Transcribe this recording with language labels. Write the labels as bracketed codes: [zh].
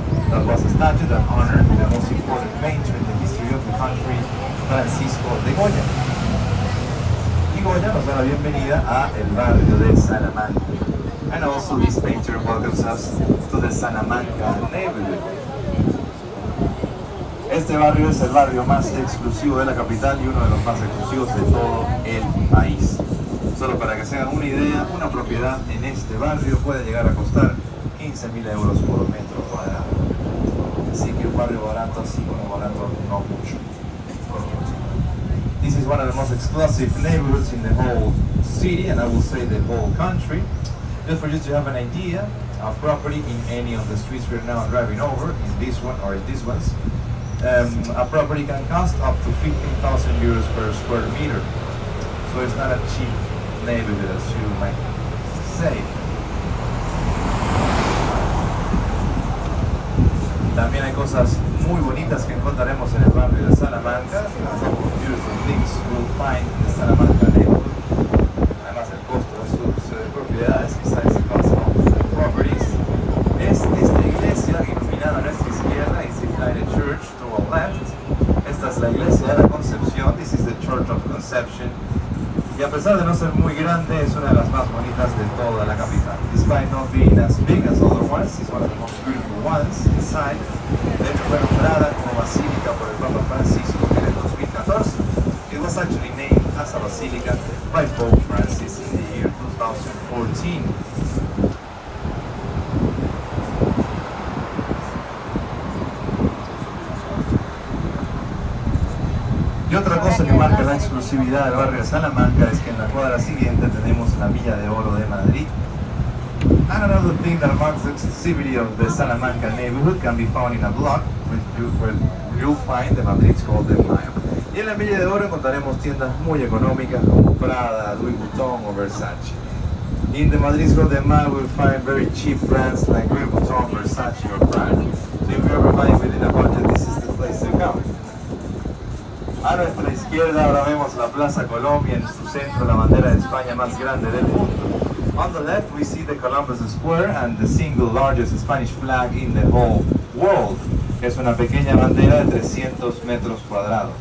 [en] That was a statue that honored the most important painter in the history of the country, Francisco de Goya. [es] Goya nos da la bienvenida a el barrio de Salamanca. [en] And also this painter welcomes us to the Salamanca neighborhood. [es] Este barrio es el barrio más exclusivo de la capital y uno de los más exclusivos de todo el país. Solo para que se hagan una idea, una propiedad en este barrio puede llegar a costar 15.000 euros por metro cuadrado. Así que un barrio barato, así como barato, no mucho. [en] This is one of the most exclusive neighborhoods in the whole city, and I will say the whole country. Just for you to have an idea of property in any of the streets we're now driving over, in this one or in these ones, a property can cost up to 15,000 euros per square meter. So it's not a cheap neighborhood, as you might say. [es] También hay cosas muy bonitas que encontraremos en el barrio de Salamanca. [en] Beautiful things you'll find in the Salamanca neighborhood. [es] Además el costo de sus propiedades, [en] besides the cost of the properties. [es] Es esta iglesia iluminada a nuestra izquierda, [en] is United Church to our left. [es] Esta la iglesia de la Concepción. [en] This is the Church of Conception. [es] Y a pesar de no ser muy grande, es una de las más bonitas de toda la capital. [en] Despite not being as big as other ones, it's one of the most beautiful ones inside. [es] De hecho, fue nombrada como basílica por el Papa Francisco en el 2014. [en] It was actually named as a basilica by Pope Francis in the year 2014. [es] Y otra cosa que marca la exclusividad del barrio de Salamanca es que en la cuadra siguiente tenemos la Villa de Oro de Madrid. [en] And another thing that marks the exclusivity of the Salamanca neighborhood can be found in a block where you'll find the Madrid's Golden Mile. [es] Y en la Villa de Oro encontraremos tiendas muy económicas como Prada, Louis Vuitton o Versace. [en] In the Madrid's Golden Mile we'll find very cheap brands like Louis Vuitton, Versace or Prada. So if you're ever buying within a budget, this is the place to come. [es] A nuestra izquierda ahora vemos la Plaza Colombia, en su centro la bandera de España más grande del mundo. [en] On the left we see the Columbus Square and the single largest Spanish flag in the whole world. [es] Es una pequeña bandera de 300 metros cuadrados.